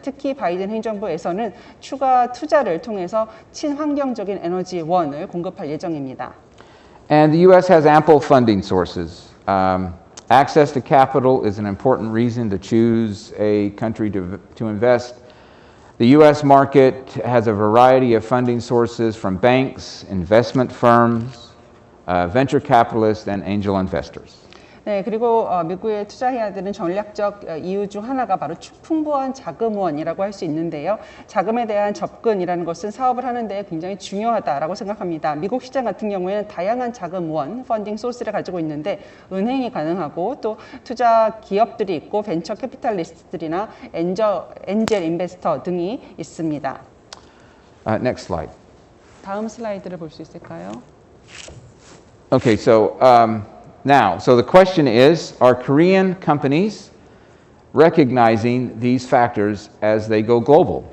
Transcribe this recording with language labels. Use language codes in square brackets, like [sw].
[ko] 특히 바이든 행정부에서는 추가 투자를 통해서 친환경적인 에너지원을 공급할 예정입니다. [en] And the U.S. has ample funding sources. Access to capital is an important reason to choose a country to invest. The U.S. market has a variety of funding sources from banks, investment firms, venture capitalists, and angel investors. [ko] 네, 그리고 미국에 투자해야 되는 전략적 이유 중 하나가 바로 풍부한 자금원이라고 할 수 있는데요. 자금에 대한 접근이라는 것은 사업을 하는 데 굉장히 중요하다라고 생각합니다. 미국 시장 같은 경우에는 다양한 자금원, 펀딩 소스를 가지고 있는데 은행이 가능하고 또 투자 기업들이 있고 벤처 캐피탈리스트들이나 엔젤 인베스터 등이 있습니다. [en] Next slide. [ko] 다음 슬라이드를 볼 수 있을까요? [en] Okay, so so the question is, are Korean companies recognizing these factors as they go global?